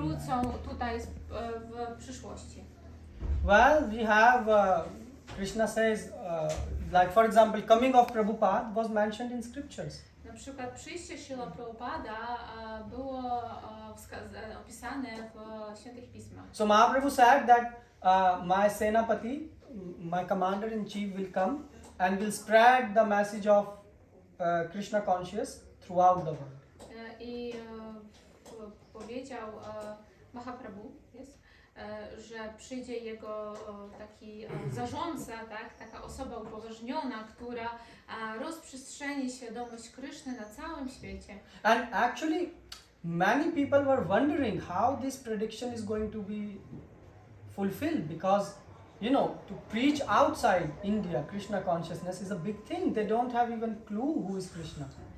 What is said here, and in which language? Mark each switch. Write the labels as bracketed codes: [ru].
[pl] wrócą tutaj w przyszłości? [en] Well, we have, Krishna says, like for example, coming of Prabhupada was mentioned in scriptures. [pl] Na przykład przyjście Śrila Prabhupada było opisane w Świętych Pismach. [en] So Mahaprabhu said that my Senapati, my commander-in-chief will come and will spread the message of Krishna consciousness throughout the world. [pl] I powiedział Mahaprabhu, że przyjdzie jego taki zarządca, tak, taka osoba upoważniona, która rozprzestrzeni świadomość Kryszny na całym świecie. [en] And actually, many people were wondering how this prediction is going to be fulfilled, because you know, to preach outside India Krishna consciousness is a big thing. They don't have even clue who is Krishna.